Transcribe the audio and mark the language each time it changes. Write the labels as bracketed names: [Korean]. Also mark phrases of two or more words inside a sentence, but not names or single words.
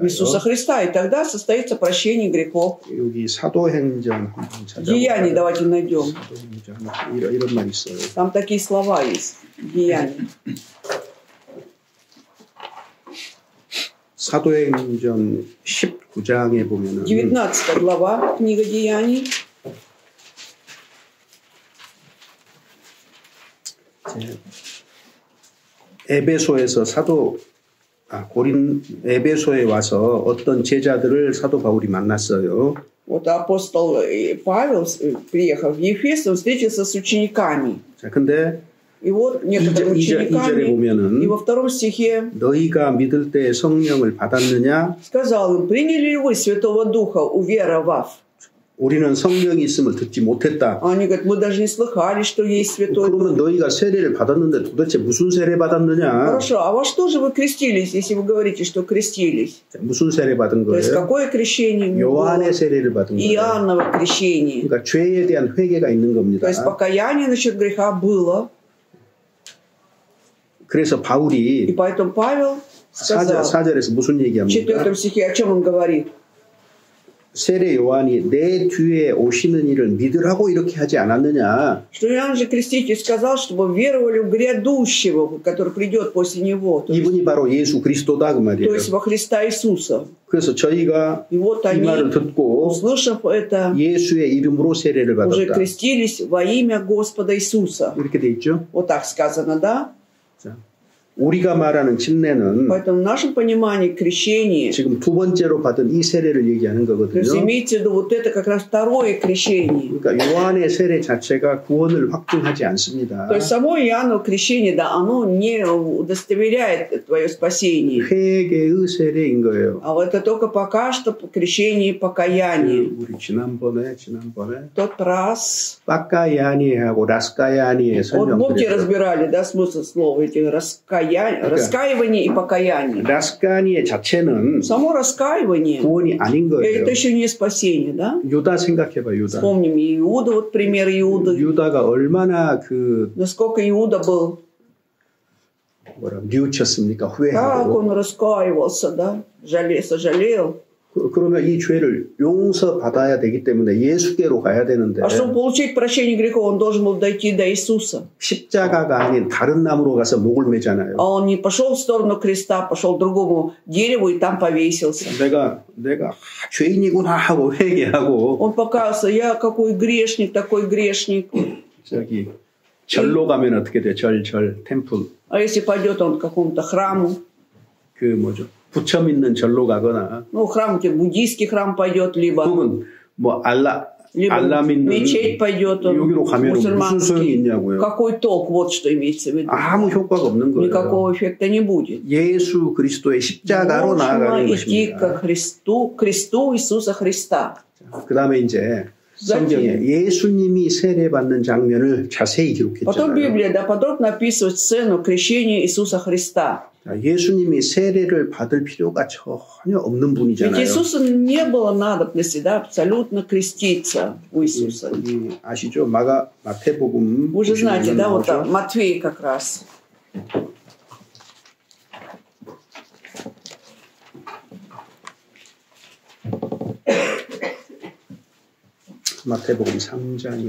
[Russian] Иисуса Христа, и тогда состоится прощение грехов. [Korean] 여기 사도행전 한번 찾아볼까요? [Russian] Деяния давайте найдем. [Korean] 사도행전 이런 말 있어요. [Russian] Там такие слова есть. Деяния. [Korean] 사도행전 19장에 보면은 [Russian] 19 глава, книга Деяний. [Korean] 에베소에서 에베소에 와서 어떤 제자들을 사도 바울이 만났어요. [Russian] Вот апостол Павел, приехав в Ефес, он встретился с учениками. [Korean] 자, 근데 [Russian] И вот некоторыми учениками, и во втором стихе [Korean] 너희가 믿을 때 성령을 받았느냐? [Russian] сказал им, приняли ли вы Святого Духа, уверовав? [Korean] 우리는 성령이 있음을 듣지 못했다. [Russian] Они говорят, мы даже не слыхали, что есть Святой Дух. [Korean] 그러면 너희가 세례를 받았는데 도대체 무슨 세례 받았느냐? [Russian] Хорошо, а во что же вы крестились, если вы говорите, что крестились? [Korean] 무슨 세례 받은 거예요? [Russian] То есть какое крещение? [Korean] 요한의 세례를 받은 거예요. [Russian] Иоанново крещение. [Korean] 그러니까 죄에 대한 회개가 있는 겁니다. [Russian] То есть покаяние насчет греха было. [Korean] 그래서 바울이 [Russian] И поэтому Павел сказал, [Korean] 4절에서 무슨 [Russian] в [Korean] 얘기합니까? [Russian] 4 стихе, о чем он говорит? [Korean] 세례 요한이 내 뒤에 오시는 이를 믿으라고 이렇게 하지 않았느냐? [Russian] Что Иоанн же Креститель сказал, чтобы веровали в грядущего, который придет после него. [Korean] 이분이 바로 예수 그리스도다 그 말이에요. [Russian] То есть во Христа Иисуса. [Korean] 그래서 저희가 [Russian] И вот [Korean] 이 [Russian] они, [Korean] 말을 듣고 [Russian] услышав это, [Korean] 예수의 이름으로 세례를 [Russian] уже [Korean] 받았다. [Russian] крестились во имя Господа Иисуса. [Korean] 이렇게 돼 있죠? [Russian] Вот так сказано, да? [Korean] 자, 우리가 말하는 침례는 [Russian] Поэтому в нашем понимании крещение, [Korean] 지금 두 번째로 받은 이 세례를 얘기하는 [Russian] то есть [Korean] 거거든요. [Russian] имейте в виду, вот это как раз второе крещение. [Korean] 그러니까 요한의 세례 자체가 구원을 확증하지 않습니다. [Russian] То есть само Иоанново крещение, да, оно не удостоверяет твое спасение. [Korean] 회개의 세례인 거예요. [Russian] А вот это только пока что крещение и покаяние. [Korean] 우리 지난번에 [Russian] Тот раз. [Korean] 빠까야니하고 라스까야니의 [Russian] Вот помните, [Korean] 설명드렸죠. [Russian] разбирали, да, смысл слова этих раскаивание и покаяние. [Korean] 라스까니의 자체는 [Russian] Само раскаивание, [Korean] 구원이 아닌 거예요. [Russian] это еще не спасение, да? [Korean] 유다 생각해봐, 유다. [Russian] Вспомним Иуда, вот пример Иуды. [Korean] 유다가 얼마나 [Russian] Насколько Иуда был, [Korean] 뉘우쳤습니까? [Russian] как [Korean] 후회하고. [Russian] он раскаивался, да? сожалел. [Korean] 그러면 이 죄를 용서받아야 되기 때문에 예수께로 가야 되는데 [Russian] А чтобы получить прощение грехов, он должен был дойти до Иисуса. [Korean] 십자가가 아닌 다른 나무로 가서 목을 매잖아요. [Russian] А он не пошел в сторону креста, пошел к другому дереву и там повесился. [Korean] 내가 죄인이구나 하고 회개하고 [Russian] Он покаялся, я какой грешник, такой грешник. [Korean] 저기 절로 가면 어떻게 돼? 절 템플. [Russian] А если пойдет он к какому-то храму, [Korean] 부처 믿는 절로 가거나 [Russian] ну, храм, буддийский храм пойдет, либо [Korean] 알라 믿는 [Russian] мечеть пойдет, он, [Korean] 여기로 가면 무슨 소용이 있냐고요. [Russian] Какой толк, вот что имеется в виду. [Korean] 아무 효과가 없는 거예요. [Russian] Никакого эффекта не будет. [Korean] 예수 그리스도의 십자가로 나아가는 [Russian] идти [Korean] 것입니다. [Russian] к кресту Иисуса Христа. [Korean] 그 다음에 이제 성경에 예수님이 세례받는 장면을 자세히 [Russian] Потом [Korean] 기록했잖아요. [Russian] Библия, да, подробно описывает сцену крещения Иисуса Христа. [Korean] 예수님이 세례를 받을 필요가 전혀 없는 [Russian] Ведь [Korean] 분이잖아요. [Russian] Иисусу не было надобности, да, абсолютно креститься у Иисуса. [Korean] 아시죠? 마태복음. [Russian] Вы же знаете, да, вот там, Матфей как раз. [Korean] 마태복음 3장이에요.